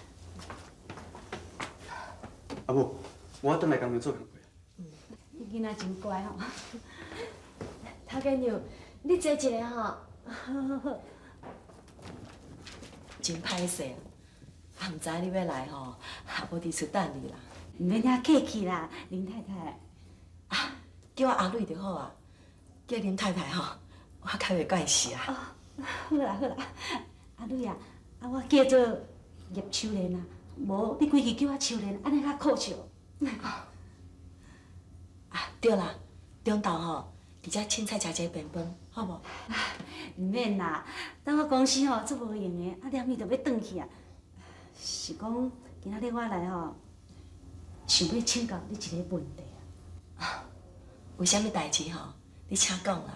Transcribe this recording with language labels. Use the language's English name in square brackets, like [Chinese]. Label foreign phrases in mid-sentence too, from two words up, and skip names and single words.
[Min Nan Chinese] 阿母，我转来工厂做工课。你囡仔真乖吼。头家娘，你坐一下吼。好。真歹势，毋知你要来吼，也无伫厝等你啦。唔免遐客气啦，林太太。叫我阿蕊就好啊，叫林太太吼，我较袂惯势啊。好啦，阿蕊啊，我叫做叶秋莲啊，无你规矩叫我秋莲，安尼较可笑。对啦，中昼吼，伫遮凊彩食一个便饭，好无？唔免啦，等我公司吼做无用的，念伊就要转去啊。是讲今仔日我来吼，想要请教你一个问题啊。有啥物代志吼？你请讲啦。